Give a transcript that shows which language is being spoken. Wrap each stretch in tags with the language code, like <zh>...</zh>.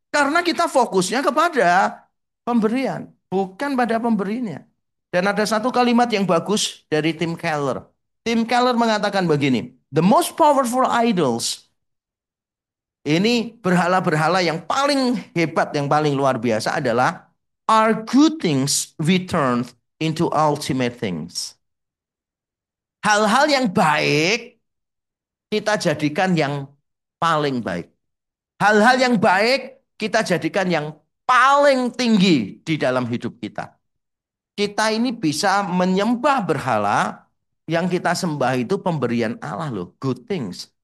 <id>Karena kita fokusnya kepada pemberian. Bukan pada pemberinya. Dan ada satu kalimat yang bagus dari Tim Keller. Tim Keller mengatakan begini.</id> <en>The most powerful idols.</en> <id>Ini berhala-berhala yang paling hebat, yang paling luar biasa adalah</id> <en>Our good things we turn into ultimate things.</en> <id>Hal-hal yang baik kita jadikan yang paling baik. Hal-hal yang baik kita jadikan yang paling tinggi di dalam hidup kita. Kita ini bisa menyembah berhala, yang kita sembah itu pemberian Allah loh,</id> <en>good things.</en>